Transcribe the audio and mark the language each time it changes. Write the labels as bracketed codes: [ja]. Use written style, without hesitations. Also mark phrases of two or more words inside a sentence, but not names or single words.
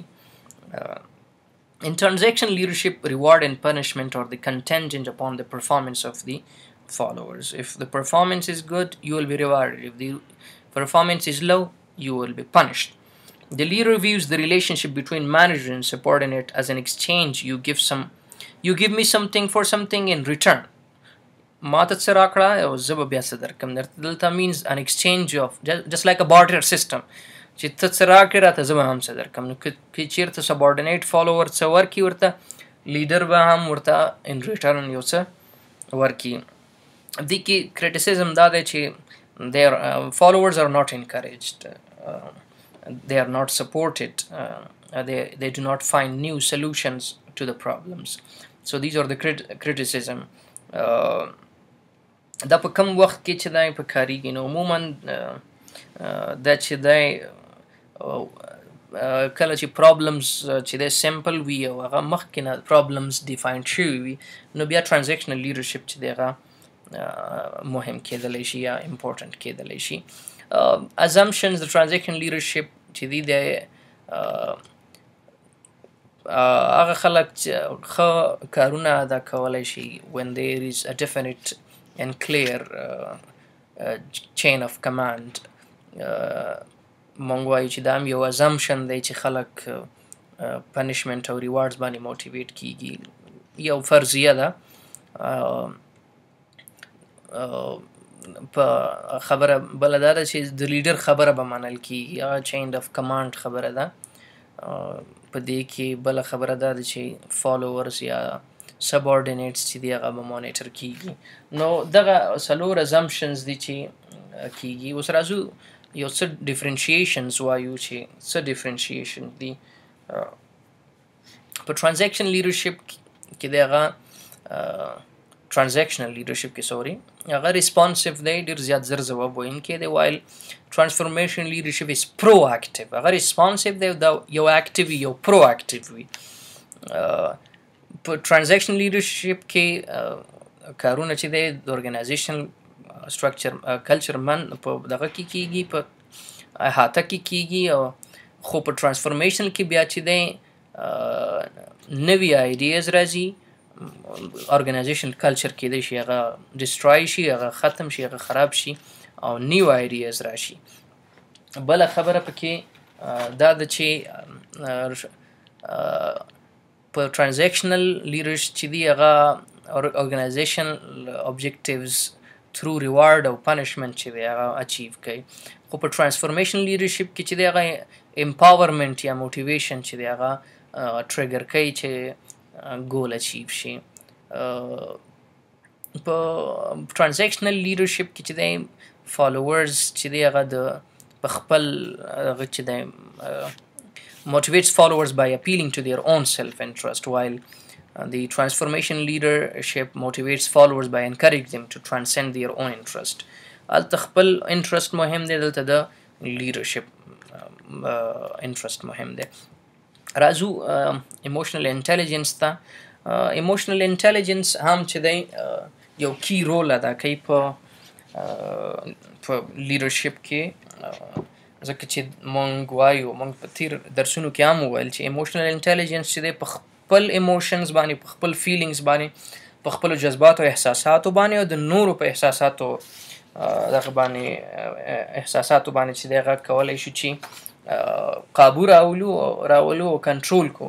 [en] In transactional leadership, reward and punishment are the contingent upon the performance of the followers. If the performance is good, you will be rewarded. If the performance is low, you will be punished. The leader views the relationship between manager and subordinate as an exchange. You give me something for something in return. [ps] Mata څه راکړه او زه به بیا څه درکړم. [en] دلته means an exchange of just like a barter system. [ps] چې ته څه راکړې راته زه به هم څه درکړم. نو که چېرته [en] subordinate follower [ps] څه ورکړي ورته, leader به هم ورته [en] in return [ps] یو څه ورکړي. دې کې criticism دا دی چې [en] their followers are not encouraged. They are not supported. They do not find new solutions to the problems. So these are the criticism. [ps] دا په کوم وخت کې چې دا په کاریږي نو عموما دا چې دا کله چې problems چې دا simple وي او هغه مخکې نه [en] problems defined [ps] شوي وي نو بیا [en] transactional leadership [ps] چې دی هغه مهم کېدلی شي یا important کېدلی شي. Assumptions د [en] transactional leadership [ps] چې دی د هغه خلک چې ښه کارونه ادا کولی شي [en] when there is a definite and clear chain of command. [ps] مونږ وایو چې دا هم یو assumption دی چې خلک punishment او rewards باندې motivate کیږي. یو فرضیه ده په خبره بله دا ده چې د لیډر خبره به منل کیږي. هغه [en] chain of command [ps] خبره ده. په دې کې بله خبره دا ده چې followers یا subordinates چې دی هغه به مانیټر کیږي. نو دغه څلور assumptions دي چې کیږي. اوس راځو یو څه differentiations وایو چې څه differentiation دي. په [en] transactional leadership [ps] کې دی هغه [en] transactional leadership [ps] کې هغه responsive دی, ډېر زیات زر ځواب ویونکی دی, [en] while transformational leadership is proactive. [ps] هغه responsive دی دا یو active یو proactive وي. په [en] transactional leadership [ps] کې کارونه چې دی د [en] organizational structure culture [ps] من په دغه کې کیږي, په احاطه کې کیږي. خو په transformation کې بیا چې دی نوی ideas راځي. [en] organizational culture [ps] کې دی شي هغه destroy شي, هغه ختم شي, هغه خراب شي او [en] new ideas [ps] راشي. بله خبره پکې دا ده چې په [en] transactional leaders [ps] چې دی هغه [en] organizational objectives through reward [ps] او punishment چې دی هغه achieve کوي. خو په [en] transformational leadership [ps] کې چې دی هغه empowerment یا motivation چې دی هغه trigger کوي چې goal achieve شي. [en] په transactional leadership [ps] کې چې دی [en] followers [ps] چې دی هغه د په خپل هغه چې دی [en] motivates followers by appealing to their own self-interest, while the transformation leadership motivates followers by encouraging them to transcend their own interest. [ps] هلته خپل interest مهم دی, دلته د leadership interest مهم دی. راځو [en] emotional intelligence [ps] ته. [en] emotional intelligence [ps] هم چې دی یو [en] key role [ps] ادا کوي په leadership کې. ځکه چې مونږ وایو, مونږ په تیر درسونو کې هم وویل چې [en] emotional intelligence [ps] چې دی په خپل emotions باندې, په خپل feelings باندې, په خپلو جذباتو او احساساتو باندې او د نورو په احساساتو دغه باندې احساساتو باندې چې دی هغه کولی شو چې قابو راولو او کنټرول کو.